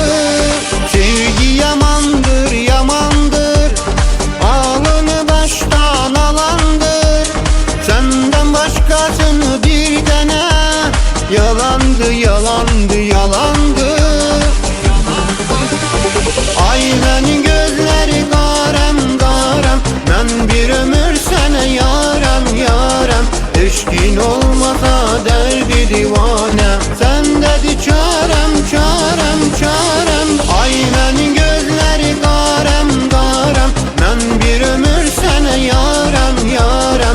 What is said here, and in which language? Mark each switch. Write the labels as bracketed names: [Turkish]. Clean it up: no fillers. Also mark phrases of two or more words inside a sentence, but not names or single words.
[Azerbaijani] Sevgi yamandır yamandır, alını baştan alandır. [Turkish] Senden başkasını bir dene, yalandı yalandı yalandı. [Azerbaijani] Aynenin gözleri qarəm qarəm, mən bir ömür sənə yarəm yarəm. Eşqin olmasa dərdi divanə, səndədir çarəm çarəm çarəm. Aynenin gözləri qarəm qarəm, mən bir ömür sənə yarəm yarəm.